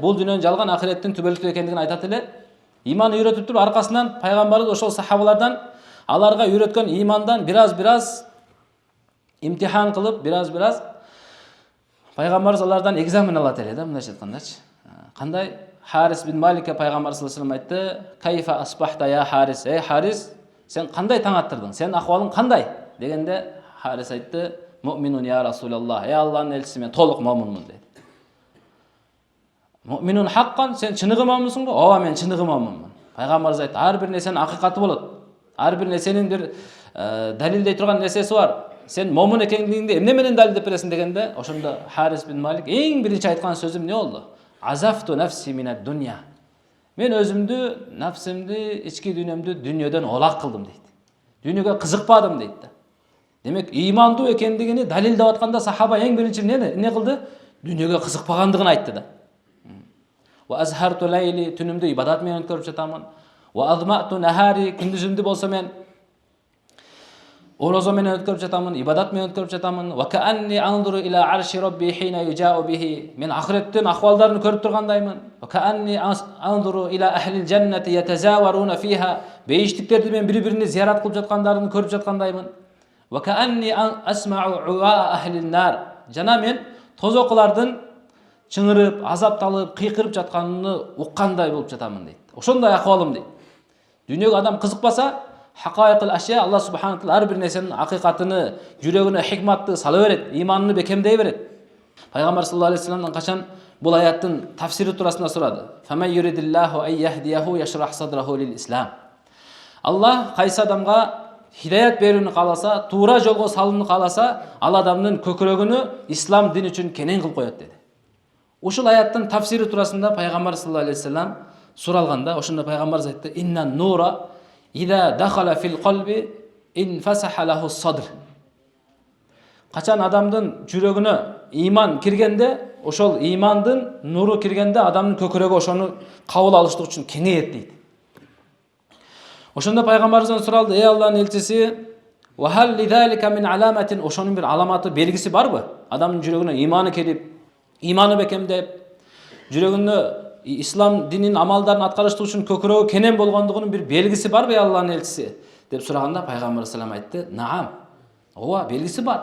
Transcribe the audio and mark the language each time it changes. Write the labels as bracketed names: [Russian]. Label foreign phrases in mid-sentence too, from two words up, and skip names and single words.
[Kyrgyz] Бул дүйнөнүн жалган, ахиреттин түбөлүктүү экендигин айтат эле. Иман үйрөтүп туруп, аркасынан пайгамбарыбыз ошол сахабалардан аларга үйрөткөн имандан бираз имтихан кылып, бираз пайгамбарыбыз алардан экзамен алат эле да, мындайча айткандачы. Кандай? Харис бин Маликке пайгамбар [Arabic] صلى الله عليه وسلم [Kyrgyz] айтты: [Arabic] "كيف أصبحت يا حارث?" [Kyrgyz] Эй Харис, сен кандай таң аттырдың? Сенин акыбалың кандай? Дегенде Харис айтты: [Arabic] "مؤمن يا رسول الله." [Kyrgyz] Эй Аллахтын элчиси, мен толук момунмун деди. [Arabic] مؤمن حقا, [Kyrgyz] сен чыныгы момунсуңбу? Ооба, мен чыныгы момунмун. Пайгамбарыбыз айтты: "Ар бир нерсенин акыйкаты болот. Ар бир нерсенин бир далилдей турган нерсеси бар. Сен момун экендигиңди эмне менен далилдеп бересиң?" Дегенде, ошондо Харис бин Малик эң биринчи айткан сөзү эмне болду? [Arabic] عزفت نفسي من الدنيا. [Kyrgyz] Мен өзүмдү, нафсимди, ички дүйнөмдү дүйнөдөн олак кылдым дейт. Дүйнөгө кызыкпадым дейт да. Демек, имандуу экендигини далилдеп атканда сахаба эң биринчи эмне кылды? Дүйнөгө кызыкпагандыгын айтты да. [Arabic] وأسهرت ليلي, [Kyrgyz] түнүмдү ибадат менен өткөрүп жатамын. [Arabic] وأظمأت نهاري, [Kyrgyz] күндүзүмдү болсо мен орозо менен өткөрүп жатамын, ибадат менен өткөрүп жатамын. [Arabic] وكأني أنظر إلى عرش ربي حين يجاء به. [Kyrgyz] Мен ахиреттин акыбалдарын көрүп тургандаймын. [Arabic] وكأني أنظر إلى أهل الجنة يتزاورون فيها. [Kyrgyz] Бейиштиктерди мен бири-бирине зиярат кылып жаткандарын көрүп жаткандаймын. [Arabic] وكأني أسمع عواء أهل النار. [Kyrgyz] Жана мен тозокулардын чыңырып, азапталып, кыйкырып жатканын уккандай болуп жатамын дейт. Ошондой акыбалым дейт. Дүйнөгө адам кызыкпаса, [Arabic] حقائق الأشياء, [Kyrgyz] Алла субханаху таала ар бир нерсенин акыйкатыны, жүрөгүнө хикматты сала берет, иманын бекемдей берет. Пайгамбар [Arabic] صلى الله عليه وسلم [Kyrgyz] качан бул аяттын тафсири туурасында сурады. [Arabic] فمن يرد الله أن يهديه يشرح صدره للإسلام. [Kyrgyz] Алла кайсы адамга хидаят берүүнү кааласа, туура жолго салууну кааласа, ал адамдын көкүрөгүнү ислам дини үчүн кенен кылып коет деди. Ушул аяттын тафсири туурасында пайгамбар [Arabic] صلى الله عليه وسلم [Kyrgyz] суралганда, ошондо пайгамбарыбыз айтты: [Arabic] "إن النور إذا دخل القلب انفسح له الصدر." [Kyrgyz] Качан адамдын жүрөгүнө иман киргенде, ошол имандын нуру киргенде адамдын көкүрөгү ошону кабыл алыштык үчүн кеңейет дейт. Ошондо пайгамбарыбыздан суралды: "Ey Аллахтын элчиси, [Arabic] وهل لذلك من علامة?" [Kyrgyz] Ошонун бир аламаты, белгиси барбы? Адамдын жүрөгүнө иманы кирип, иманы бекемдеп, жүрөгүндө ислам динин амалдарын аткарыштык үчүн көкүрөгү кенен болгондугунун бир белгиси барбы, ey Аллахтын элчиси? деп сураганда пайгамбар салам айтты: "Наам." Ооба, белгиси бар.